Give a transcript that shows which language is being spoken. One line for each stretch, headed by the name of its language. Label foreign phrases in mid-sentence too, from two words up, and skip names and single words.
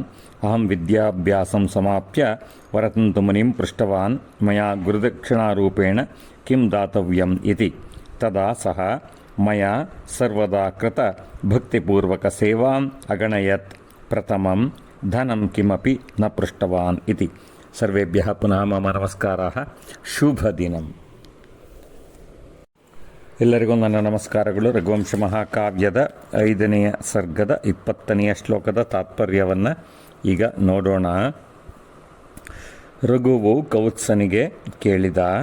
Sanskrit: अहं विद्याभ्यासं समाप्य वरतन्तुमुनिं पृष्टवान् मया गुरुदक्षिणारूपेण किं दातव्यम् इति। तदा सः मया सर्वदा कृत भक्तिपूर्वकसेवाम् अगणयत्। प्रथमं धनं किमपि न पृष्टवान् इति। सर्वेभ्यः पुनः मम नमस्काराः।
Kannada: ಶುಭದಿನಂ। ಎಲ್ಲರಿಗೂ ನನ್ನ ನಮಸ್ಕಾರಗಳು. ರಘುವಂಶ ಮಹಾಕಾವ್ಯದ 5ನೇ ಸರ್ಗದ 20ನೇ ಶ್ಲೋಕದ ತಾತ್ಪರ್ಯವನ್ನು ಈಗ ನೋಡೋಣ. ರಘುವು ಕೌತ್ಸನಿಗೆ ಕೇಳಿದ.